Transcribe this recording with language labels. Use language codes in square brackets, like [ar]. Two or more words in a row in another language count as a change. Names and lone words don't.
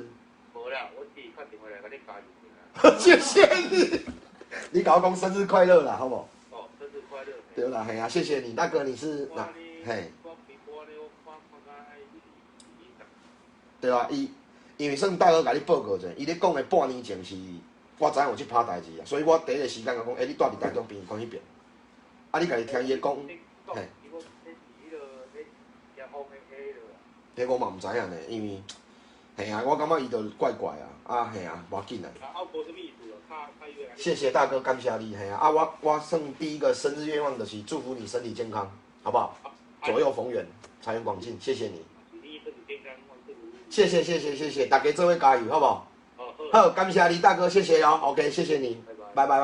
[nan] 无啦，我自己打电话来甲你加入。谢谢你。你搞我讲生日快乐啦，好不好？对啦，嘿啊，谢谢你，大哥，你是哪？嘿。对啊，因为算大哥甲你报告者，伊咧讲的半年前是，我知影有即拍代志啊，所以我第一个时间就讲，你住伫台中殡仪馆迄边，啊，你家己听伊讲，嘿。迄我嘛毋知影呢，因为，嘿啊，我感觉伊就怪怪啊，嘿啊，无要紧啊。谢谢大哥，感谢你，嘿啊，我算第一个生日愿望就是祝福你身体健康，好不好？左右逢源，财源广进，谢谢你。谢谢，大家做伙加油，好不好？好，感谢你大哥，谢谢哦 ，OK， 谢谢你，拜拜。